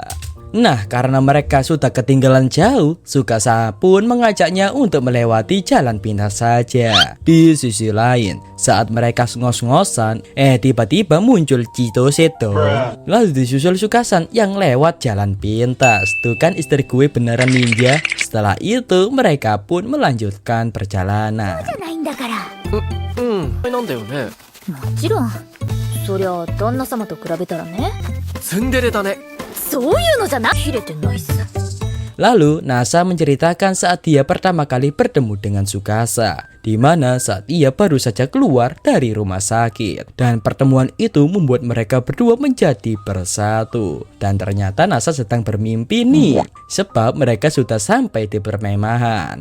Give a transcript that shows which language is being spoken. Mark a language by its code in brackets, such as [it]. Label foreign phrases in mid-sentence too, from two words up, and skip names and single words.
[id] Nah karena mereka sudah ketinggalan jauh, Tsukasa pun mengajaknya untuk melewati jalan pintas saja. Di sisi lain, saat mereka ngos-ngosan, tiba-tiba muncul Chitose dong. Lalu disusul Sukasan yang lewat jalan pintas. Tuh kan istri gue beneran ninja. Setelah itu mereka pun melanjutkan perjalanan. [ja] なんだよね。もちろん。そりゃ旦那様と比べたらね。ツンデレだね。そういうのじゃな切れてないっす。 [id] Lalu Nasa menceritakan saat dia pertama kali bertemu dengan Tsukasa, di mana saat ia baru saja keluar dari rumah sakit. Dan pertemuan itu membuat mereka berdua menjadi bersatu. Dan ternyata Nasa sedang bermimpi nih, sebab mereka sudah sampai di perkemahan.